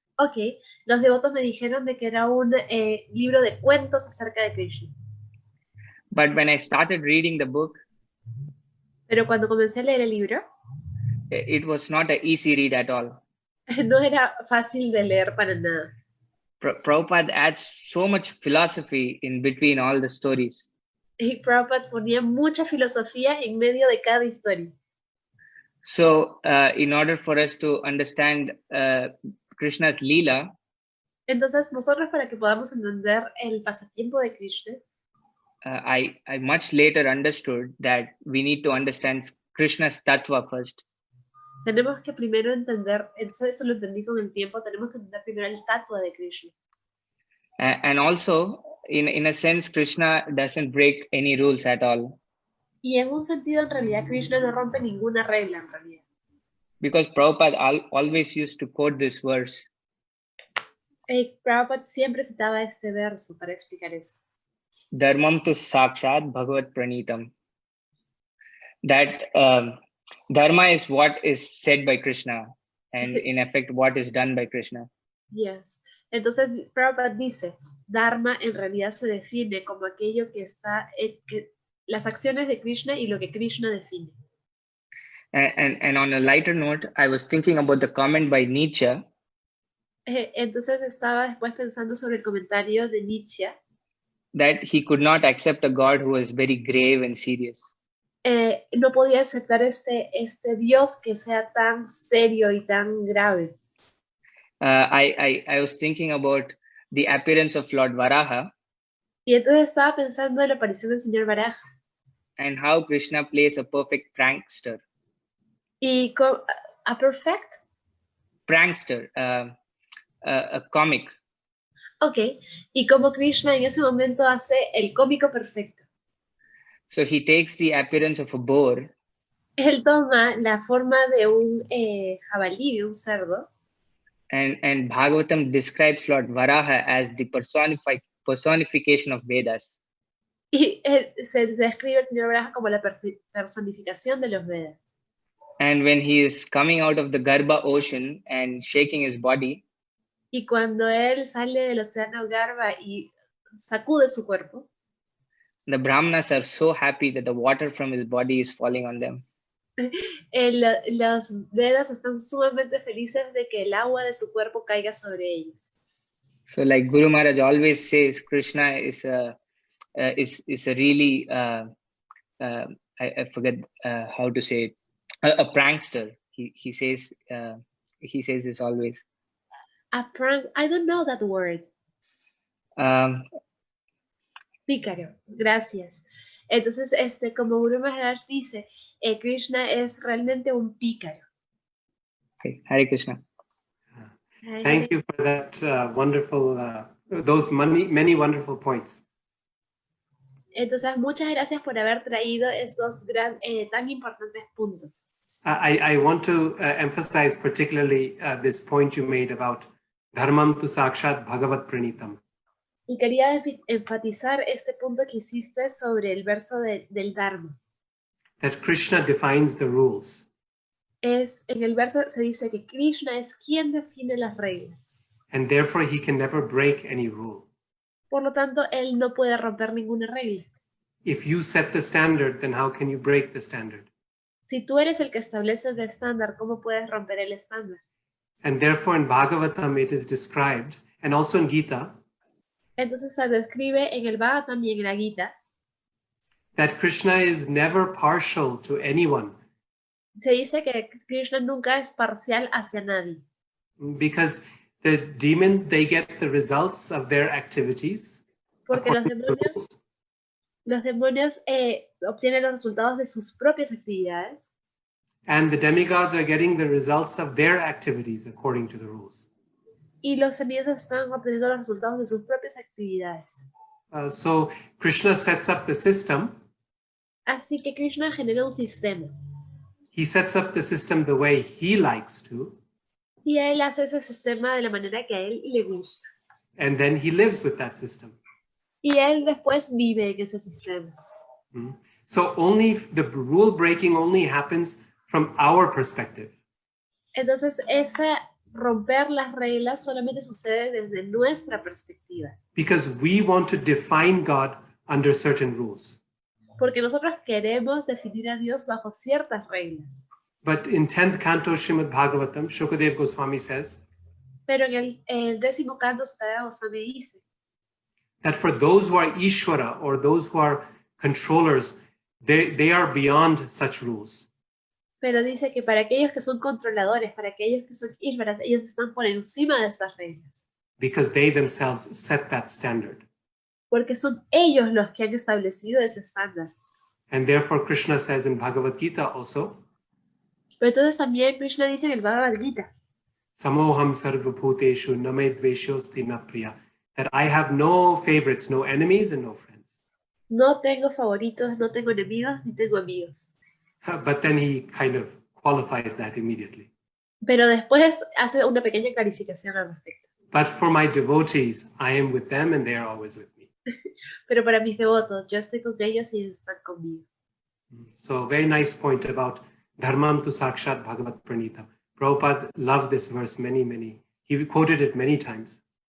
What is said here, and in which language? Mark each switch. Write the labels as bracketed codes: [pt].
[es] Okay, los devotos me dijeron de que era un libro de cuentos acerca de Krishna. [en] But when I started reading the book, [es] Pero cuando comencé a leer el libro, [en] it was not an easy read at all. [es] no era fácil de leer para nada. [en] Prabhupada adds so much philosophy in between all the stories. [es] Y Prabhupada ponía mucha filosofía en medio de cada historia. [en] So in order for us to understand Krishna's Leela, [es] Entonces, nosotros para que podamos entender el pasatiempo de Krishna, [en] I much later understood that we need to understand Krishna's Tattva first. [es] tenemos que primero entender, eso lo entendí con el tiempo, tenemos que entender primero el tatua de Krishna. [en] And also, in a sense, Krishna doesn't break any rules at all. [es] Y en un sentido, en realidad, Krishna no rompe ninguna regla, en realidad. [en] Because Prabhupada always used to quote this verse. [es] Prabhupada siempre citaba este verso para explicar eso. [sa] Dharmam tu sakshat bhagavat pranitam. [en] That dharma is what is said by Krishna, and in effect, what is done by Krishna. Yes. [es] Entonces, Prabhupada dice, Dharma en realidad se define como aquello que está, las acciones de Krishna y lo que Krishna define. [en] And on a lighter note, I was thinking about the comment by Nietzsche. [es] Entonces estaba después pensando sobre el comentario de Nietzsche. [en] That he could not accept a God who was very grave and serious. [es] No podía aceptar este Dios que sea tan serio y tan grave. [en] I was thinking about the appearance of Lord Varaha. [es] Y entonces estaba pensando en la aparición del señor Varaha. [en] And how Krishna plays a perfect prankster. Y a perfect? Prankster, a comic. [es] Ok, y como Krishna en ese momento hace el cómico perfecto. [en] So he takes the appearance of a boar. [es] Él toma la forma de un jabalí, de un cerdo. [en] And Bhagavatam describes Lord Varaha as the personification of Vedas. [es] Y se describe al señor Varaha como la personificación de los Vedas. [en] And when he is coming out of the Garbha ocean and shaking his body, [es] y cuando él sale del océano Garbha y sacude su cuerpo, [en] the Brahmanas are so happy that the water from his body is falling on them. [es] Los Vedas están sumamente felices de que el agua de su cuerpo caiga sobre ellos. [en] So, like Guru Maharaj always says, Krishna is a really I forget how to say it, a prankster. He says this always. A prank, I don't know that word. [es] Pícaro, gracias. Entonces, como Guru Maharaj dice, Krishna es realmente un pícaro. [en] Okay, Hare Krishna. Thank you for that wonderful, those many wonderful points. [es] Entonces, muchas gracias por haber traído estos tan importantes puntos. [en] I want to emphasize particularly this point you made about [sa] Dharmam tu sakshat bhagavat pranitam. [es] Y quería enfatizar este punto que hiciste sobre el verso del Dharma. [en] That Krishna defines the rules. [es] En el verso se dice que Krishna es quien define las reglas. [en] And therefore he can never break any rule. [es] Por lo tanto, él no puede romper ninguna regla. [en] If you set the standard, then how can you break the standard? [es] Si tú eres el que establece el estándar, ¿cómo puedes romper el estándar? [en] And therefore in Bhagavatam it is described, and also in Gita, [es] entonces se describe en el Bhagavatam y en la Gita, [en] that Krishna is never partial to anyone. [es] Se dice que Krishna nunca es parcial hacia nadie. [en] Because the demons, they get the results of their activities. [es] Porque los demonios obtienen los resultados de sus propias actividades. [en] And the demigods are getting the results of their activities according to the rules. [es] Y los semidioses están obteniendo los resultados de sus propias actividades. [en] So Krishna sets up the system. [es] Así que Krishna genera un sistema. [en] He sets up the system the way he likes to. [es] Y él hace ese sistema de la manera que a él le gusta. [en] And then he lives with that system. [es] Y él después vive en ese sistema. [en] So only the rule breaking only happens from our perspective. [es] Entonces romper las reglas solamente sucede desde nuestra perspectiva. [en] Because we want to define God under certain rules. [es] Porque nosotros queremos definir a Dios bajo ciertas reglas. [en] But in 10th canto Srimad Bhagavatam, Shukadev Goswami says [es] Pero en el 10º canto Sukadeva Goswami dice [en] that for those who are Ishvara or those who are controllers, they are beyond such rules. [es] Pero dice que para aquellos que son controladores, para aquellos que son Ishvaras, ellos están por encima de estas reglas. [en] Because they themselves set that standard. [es] Porque son ellos los que han establecido ese estándar. [en] And therefore Krishna says in Bhagavad Gita also, [es] Pero entonces también Krishna dice en el Bhagavad Gita, [sa] Samoham sarvabhuteshu namedveshyosti na priya, [en] that I have no favorites, no enemies and no friends. [es] no tengo favoritos, no tengo enemigos, ni tengo amigos. [en] But then he kind of qualifies that immediately. [es] Pero después hace una pequeña clarificación al respecto. [en] But for my devotees, I am with them and they are always with me. [es] Pero para mis devotos, yo estoy con ellos y ellos están conmigo. [en] So very nice point about [sa] Dharmam tu Sakshat Bhagavat Pranita. [en] Prabhupada loved this verse he quoted it many times.